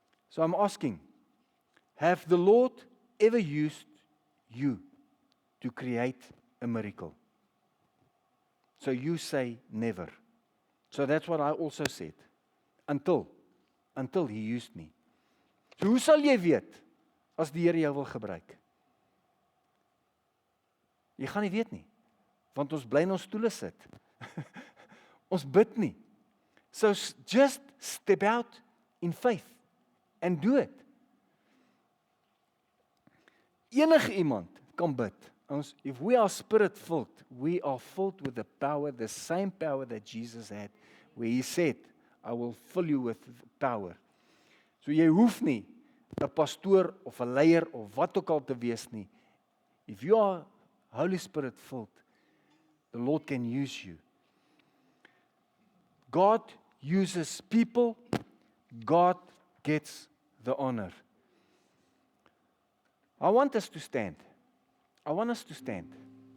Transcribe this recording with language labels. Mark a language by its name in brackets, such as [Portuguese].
[English] So I'm asking, have the Lord ever used you to create a miracle? So you say never. So that's what I also said. Until he used me. [Afrikaans] So hoe sal jy weet as die Here jou wil gebruik? Jy gaan nie weet nie. Want ons bly in ons stoele sit. Ons bid nie. [English] So just step out in faith and do it. [Afrikaans] Enige iemand kan bid. [English] If we are spirit-filled, we are filled with the power, the same power that Jesus had, where he said, I will fill you with power. [Afrikaans] So jy hoef nie 'n pastoor of 'n leier of wat ook al te wees nie. [English] If you are Holy Spirit filled, the Lord can use you. God uses people, God gets the honor. I want us to stand. I want us to stand.